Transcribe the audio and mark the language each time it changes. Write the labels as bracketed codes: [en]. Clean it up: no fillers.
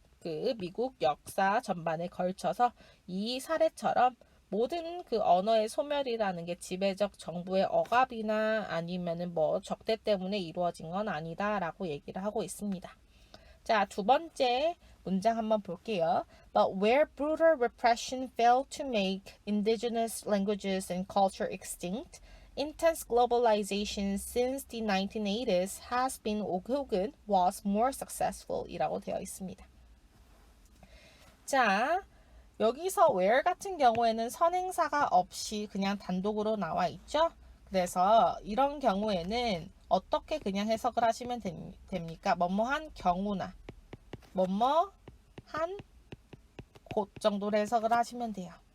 [ko] 그 미국 역사 전반에 걸쳐서 이 사례처럼 모든 그 언어의 소멸이라는 게 지배적 정부의 억압이나 아니면은 뭐 적대 때문에 이루어진 건 아니다라고 얘기를 하고 있습니다. 자, 두 번째 문장 한번 볼게요. [en] But where brutal repression failed to make indigenous languages and culture extinct, intense globalization since the 1980s has been 혹은 was more successful [ko] 이라고 되어 있습니다. 자, 여기서 where 같은 경우에는 선행사가 없이 그냥 단독으로 나와 있죠. 그래서 이런 경우에는 어떻게 그냥 해석을 하시면 됩니까? 뭐뭐한 경우나 뭐뭐한 곳 정도로 해석을 하시면 돼요.